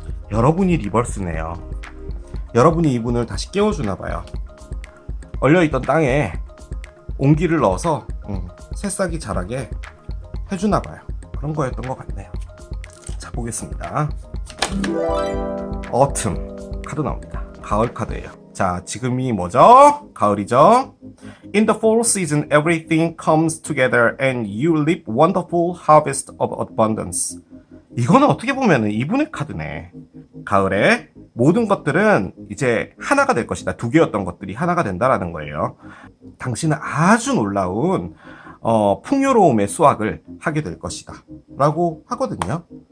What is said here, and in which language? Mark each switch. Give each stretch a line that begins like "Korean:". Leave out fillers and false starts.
Korean: 여러분이 리버스네요. 여러분이 이분을 다시 깨워주나 봐요. 얼려있던 땅에 온기를 넣어서 새싹이 자라게 해주나 봐요. 그런 거였던 것 같네요. 자, 보겠습니다. Autumn 카드 나옵니다. 가을 카드예요. 자, 지금이 뭐죠? 가을이죠?
English: In the fall season, everything comes together and you reap wonderful harvest of abundance.
Korean: 이거는 어떻게 보면은 이분의 카드네. 가을에 모든 것들은 이제 하나가 될 것이다. 두 개였던 것들이 하나가 된다라는 거예요. 당신은 아주 놀라운 풍요로움의 수확을 하게 될 것이다 라고 하거든요.